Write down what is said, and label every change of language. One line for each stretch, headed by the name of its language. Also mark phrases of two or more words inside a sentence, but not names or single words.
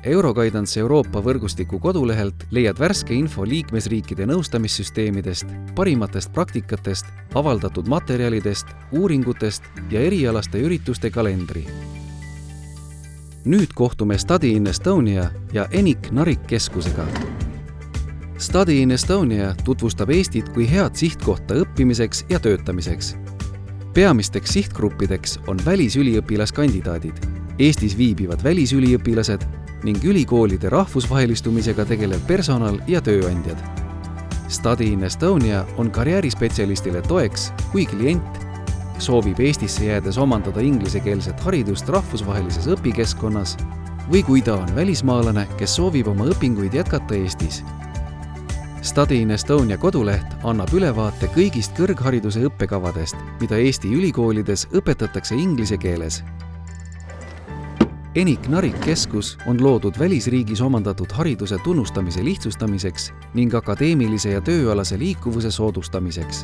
Estonian: Euroguidance Euroopa võrgustiku kodulehelt leiad värske info liikmesriikide nõustamissüsteemidest, parimatest praktikatest, avaldatud materjalidest, uuringutest ja erialaste ürituste kalendri. Nüüd kohtume Study in Estonia ja Enik Narik keskusega. Study in Estonia tutvustab Eestit kui head sihtkohta õppimiseks ja töötamiseks. Peamisteks sihtgruppideks on välisüliõpilaskandidaadid, Eestis viibivad välisüliõpilased ning ülikoolide rahvusvahelistumisega tegelev personal ja tööandjad. Study in Estonia on karjäärispetsialistile toeks, kui klient soovib Eestisse jäädes omandada inglisekeelset haridust rahvusvahelises õpikeskkonnas või kui ta on välismaalane, kes soovib oma õpinguid jätkata Eestis. Study in Estonia koduleht annab ülevaate kõigist kõrghariduse õppekavadest, mida Eesti ülikoolides õpetatakse inglise keeles. Enik Narik keskus on loodud välisriigis omandatud hariduse tunnustamise lihtsustamiseks ning akadeemilise ja tööalase liikuvuse soodustamiseks.